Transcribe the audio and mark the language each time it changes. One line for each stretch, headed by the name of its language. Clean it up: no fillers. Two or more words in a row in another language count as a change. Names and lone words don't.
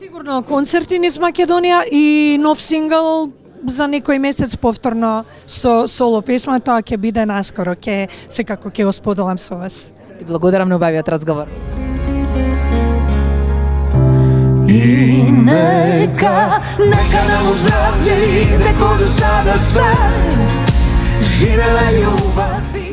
Macedonian: Сигурно концерти низ Македонија и нов сингл за некој месец повторно со соло песма, тоа ќе биде наскоро, секако ќе го споделам со вас. Ти благодарам на убавиот разговор.
Serbian: И нека нам оздравлje ide ko do sada sve, živela ljubav.